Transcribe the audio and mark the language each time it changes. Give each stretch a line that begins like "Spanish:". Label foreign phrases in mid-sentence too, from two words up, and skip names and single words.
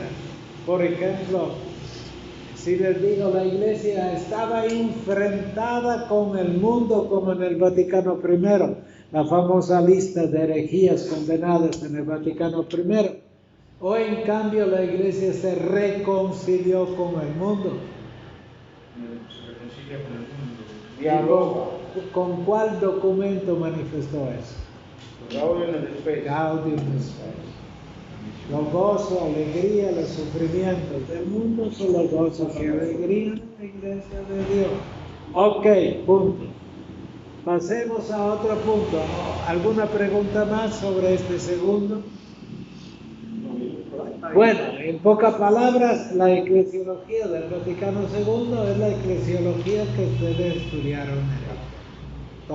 Spanish: Por ejemplo, si les digo, la iglesia estaba enfrentada con el mundo como en el Vaticano I, la famosa lista de herejías condenadas en el Vaticano I, o en cambio la iglesia se reconcilió con el mundo. Se reconcilia con el mundo. Dialoga. ¿Con cuál documento manifestó eso? Gaudium et Spes. Gaudium et Spes. Los gozos, alegría, los sufrimientos del mundo son los gozos y alegría de la iglesia de Dios. Ok, punto. Pasemos a otro punto. ¿Alguna pregunta más sobre este segundo? Bueno, en pocas palabras, la eclesiología del Vaticano II es la eclesiología que ustedes estudiaron en el todo.